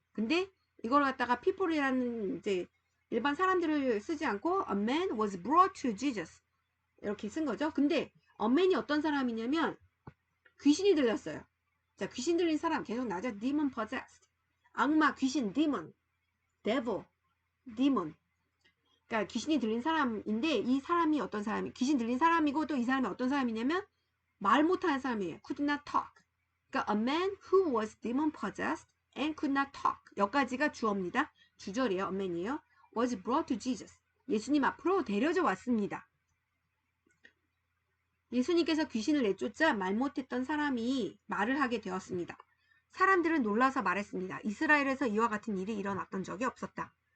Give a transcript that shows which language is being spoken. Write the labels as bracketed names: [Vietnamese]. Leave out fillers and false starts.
[Korean] 근데 이걸 갖다가 people이라는 이제 일반 사람들을 쓰지 않고 [English] a man was brought to Jesus [Korean] 이렇게 쓴 거죠. 근데 a man이 어떤 사람이냐면 귀신이 들렸어요. 자, 귀신 들린 사람 계속 나죠. [English] demon possessed. [Korean] 악마, 귀신, demon, devil, demon. 그러니까 귀신이 들린 사람인데 이 사람이 어떤 사람이 귀신 들린 사람이고 또 이 사람이 어떤 사람이냐면 말 못하는 사람이에요. [English] could not talk. [Korean] 그러니까 [English] a man who was demon possessed and could not talk. [Korean] 여기까지가 주어입니다. 주절이에요. [English] a man이에요. was brought to Jesus. [Korean] 예수님 앞으로 데려져 왔습니다. 예수님께서 귀신을 내쫓자 말 못했던 사람이 말을 하게 되었습니다. 사람들은 놀라서 말했습니다. 이스라엘에서 이와 같은 일이 일어났던 적이 없었다.